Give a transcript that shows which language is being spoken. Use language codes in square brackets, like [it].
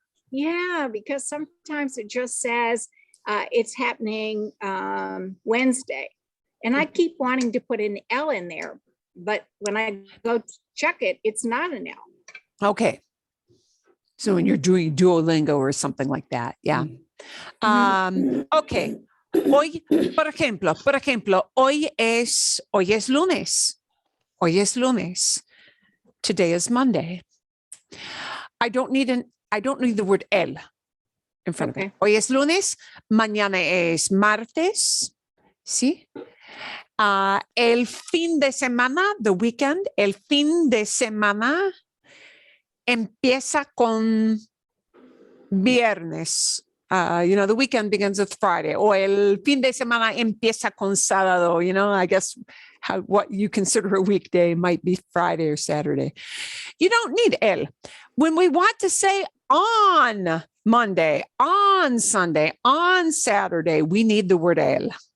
[en] Yeah, because sometimes it just says it's happening Wednesday. And I keep wanting to put an L in there, but when I go check it, it's not an L. Okay. So when you're doing Duolingo or something like that, yeah. Okay. [es] Hoy, por ejemplo, hoy es lunes. Hoy es lunes. [en] Today is Monday. I don't need the word el in front of it. [es] Hoy es lunes, mañana es martes. ¿Sí? El fin de semana, [en] the weekend, [es] el fin de semana empieza con viernes. [en] The weekend begins with Friday, or [es] el fin de semana empieza con sábado. [en] I guess what you consider a weekday might be Friday or Saturday. You don't need el. When we want to say on Monday, on Sunday, on Saturday, we need the word el.